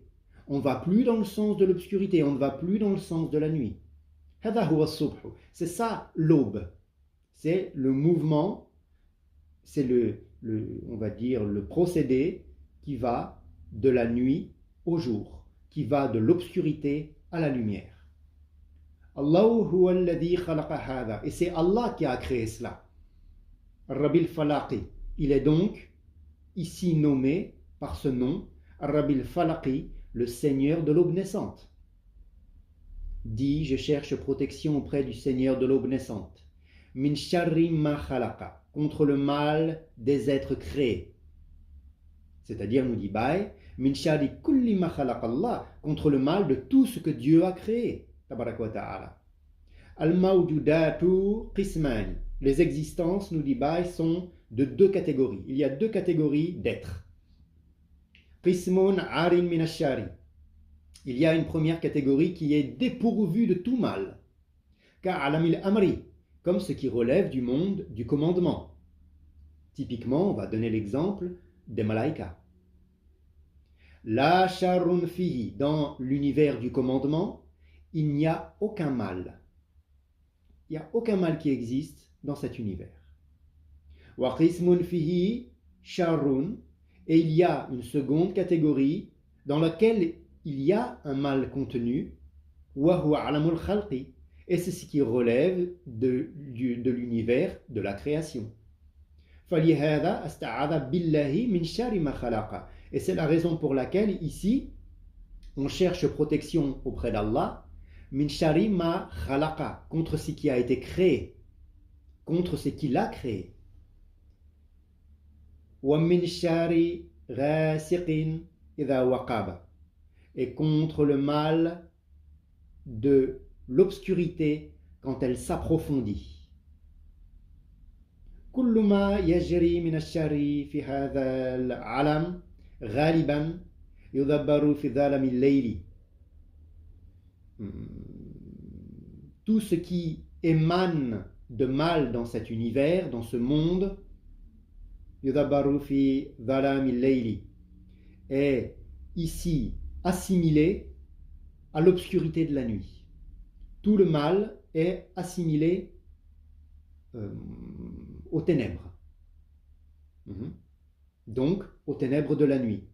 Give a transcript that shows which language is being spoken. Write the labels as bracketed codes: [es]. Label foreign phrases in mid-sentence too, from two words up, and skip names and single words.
[fr] On ne va plus dans le sens de l'obscurité, on ne va plus dans le sens de la nuit. C'est ça l'aube. C'est le mouvement, c'est on va dire le procédé qui va de la nuit au jour, qui va de l'obscurité à la lumière. [ar] الله هو الذي خلق هذا, [fr] et c'est Allah qui a créé cela. [ar] رب الفلق, [fr] il est donc ici nommé par ce nom, [ar] رب الفلق, [fr] le Seigneur de l'aube naissante. Dit, je cherche protection auprès du Seigneur de l'aube naissante. [ar] من شر ما خلق, [fr] contre le mal des êtres créés. C'est-à-dire, nous dit Baï, [ar] من شر كل ما خلق الله, [fr] contre le mal de tout ce que Dieu a créé. [ar] تبارك وتعالى. الموجودات قسمان. [fr] Les existences, nous dit Baï, sont de deux catégories. Il y a deux catégories d'êtres. [ar] قسم عار من الشر. [fr] Il y a une première catégorie qui est dépourvue de tout mal. [ar] كعالم الأمر, [fr] comme ce qui relève du monde du commandement. Typiquement, on va donner l'exemple des malaïkas. [ar] لا شر فيه, [fr] dans l'univers du commandement, il n'y a aucun mal. Il n'y a aucun mal qui existe dans cet univers. [ar] وقسم فيه شر, [fr] et il y a une seconde catégorie dans laquelle il y a un mal contenu, [ar] وهو عالم الخلق, [fr] et c'est ce qui relève de l'univers de la création. [ar] فَلِهَذَا أَسْتَعَاذَ بِاللَّهِ مِنْ شَرِّ مَا خَلَقَ. [fr] Et c'est la raison pour laquelle ici on cherche protection auprès d'Allah, [ar] من شر ما خلق, [fr] contre ce qui a été créé, contre ce qu'il a créé. [ar] ومن شر غاسق إذا وقب, [fr] et contre le mal de l'obscurité quand elle s'approfondit. [ar] كل ما يجري من الشر في هذا العالم غالبا يدبر في ظلام الليل. [fr] Tout ce qui émane de mal dans cet univers, dans ce monde, [ar] يدبر في ظلام الليل, [fr] est ici assimilé à l'obscurité de la nuit. Tout le mal est assimilé aux ténèbres. Donc, aux ténèbres de la nuit.